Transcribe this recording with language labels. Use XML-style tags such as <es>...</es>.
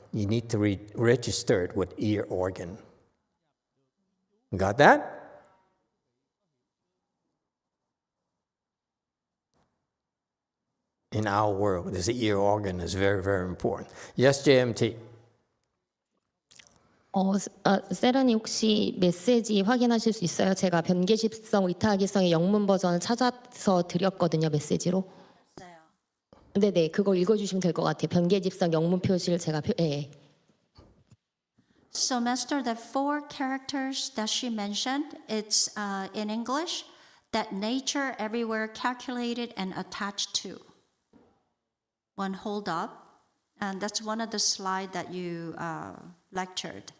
<en>You need to register it with ear organ. Got that? in our world. This ear organ is very, very important. Yes, JMT.</en> <ko>세련이 혹시 메시지 확인하실 수 있어요? 제가 변계집성, 위타기성의 영문 버전을 찾아서 드렸거든요, 메시지로. 네네, 그거 읽어주시면 될 것 같아요. 변계집성 영문 표시를 제가 예.</ko> <en>So, Master, the 4 characters that she mentioned, it's in English, that nature everywhere calculated and attached to. One hold up, and that's one of the slides that you lectured.</en>